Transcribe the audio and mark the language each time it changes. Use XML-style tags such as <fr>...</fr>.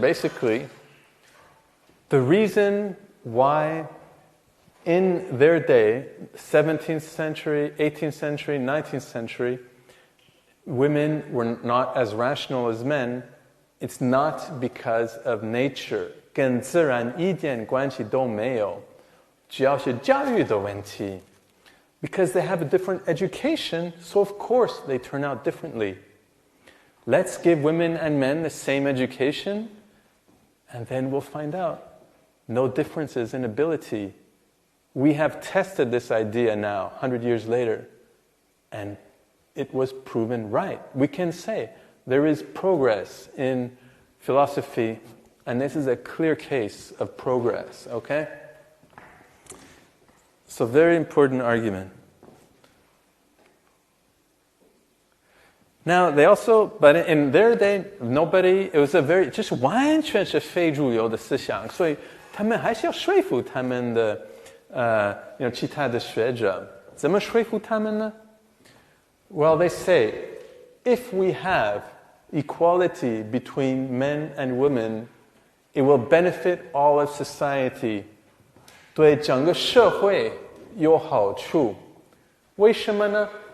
<en>Basically, the reason why in their day, 17th century, 18th century, 19th century, women were not as rational as men, it's not because of nature.</en> <zh>跟自然一点关系都没有，只要是教育的问题。</zh> <en>Because they have a different education, so of course they turn out differently. Let's give women and men the same education, and then we'll find out. No differences in ability. We have tested this idea now, 100 years later, and it was proven right. We can say there is progress in philosophy And this is a clear case of progress, okay? So very important argument. Now, they also, but in their day, it was a very,</en> <zh>就是完全是非主流的思想，所以他们还是要说服他们的其他的学者。怎么说服他们呢？</zh> <en>Well, they say, if we have equality between men and women, it will benefit all of society.</en> <zh>对整个社会有好处。为什么呢？</zh>